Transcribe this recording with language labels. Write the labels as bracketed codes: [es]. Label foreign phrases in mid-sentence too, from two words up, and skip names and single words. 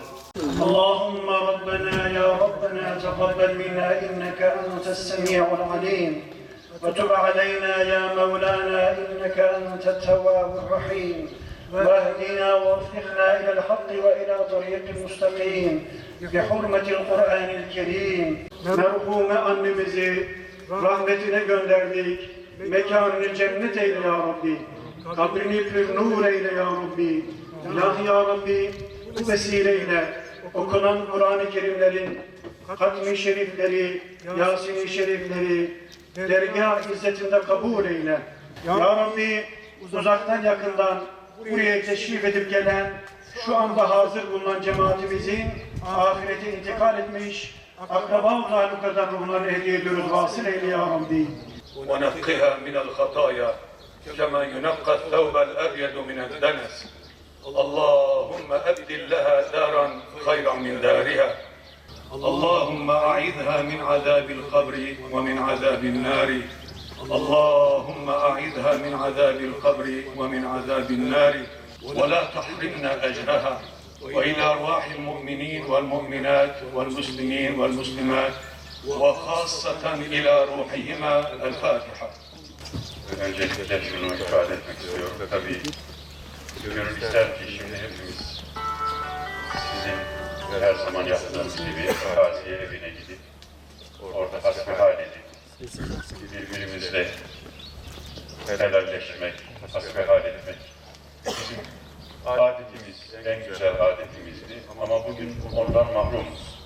[ar] اللهم ربنا يا ربنا تقبل منا إنك أنت السميع العليم وتب علينا يا مولانا إنك أنت التواب الرحيم واهدنا ووفقنا إلى الحق وإلى طريق مستقيم بحرمة القرآن الكريم. [tr] Merhume annemizi rahmetine gönderdik. Mekanını cennet eyle ya Rabbi. Kabrini pür nur eyle ya Rabbi. İlahi ya Rabbi, bu vesileyle okunan Kur'an-ı Kerimlerin hatmi şerifleri, Yasin-i şerifleri dergâh izzetinde kabul eyle. Ya Rabbi, uzaktan yakından buraya teşrif edip gelen, şu anda hazır bulunan cemaatimizin ahirete intikal etmiş akraba-u talukadan ruhlarını hediye ediyoruz. Vasıl eyle ya Rabbi. [ar] ونقها من الخطايا كما ينقى الثوب الأبيض من الدنس اللهم أبدل لها دارا خيرا من دارها اللهم أعذها من عذاب القبر ومن عذاب النار اللهم أعذها من عذاب القبر ومن عذاب النار ولا تحرمنا أجرها وإلى أرواح المؤمنين والمؤمنات والمسلمين والمسلمات وخاصة إلى روحهما الفاتحة. [tr] Öncelikle şunu ifade etmek istiyorum. Tabii gönül ister ki şimdi hepimiz sizin her zaman yaptığınız gibi taziye evine gidip orada hasbihal edip birbirimizle helalleşmek, hasbihal etmek bizim adetimiz, en güzel adetimizdi ama bugün ondan mahrumuz.